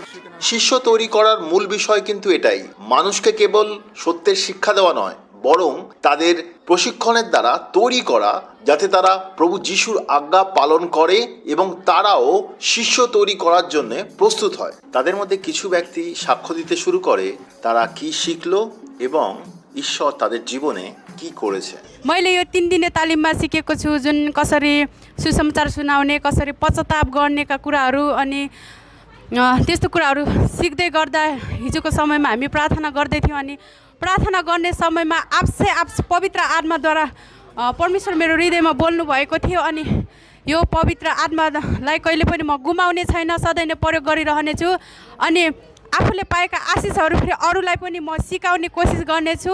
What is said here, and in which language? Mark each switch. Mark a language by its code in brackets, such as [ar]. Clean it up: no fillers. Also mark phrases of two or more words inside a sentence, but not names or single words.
[bn] শিষ্য তৈরি করার মূল বিষয় কিন্তু এটাই, মানুষকে কেবল সত্যের শিক্ষা দেওয়া নয়, বরং তাদের প্রশিক্ষণের দ্বারা তৈরি করা যাতে তারা প্রভু যিশুর আজ্ঞা পালন করে এবং তারাও শিষ্য তৈরি করার জন্য প্রস্তুত হয়। তাদের মধ্যে কিছু ব্যক্তি সাক্ষ্য দিতে শুরু করে তারা কি শিখলো এবং ঈশ্বর তাদের জীবনে কি করেছে। [ne] मैले यो 3 दिने तालिममा सिकेको छु, जुन कसरी सुसमाचार सुनाउने, कसरी पश्चाताप गर्नेका कुराहरू अनि त्यस्तो कुराहरू सिक्दै गर्दा हिजोको समयमा हामी प्रार्थना गर्दै थियौँ अनि प्रार्थना गर्ने समयमा आपसे पवित्र आत्माद्वारा परमेश्वर मेरो हृदयमा बोल्नु भएको थियो अनि यो पवित्र आत्मालाई कहिले पनि म गुमाउने छैन, सधैँ नै प्रयोग गरिरहनेछु अनि आफूले पाएका आशिषहरू फेरि अरूलाई पनि म सिकाउने कोसिस गर्नेछु।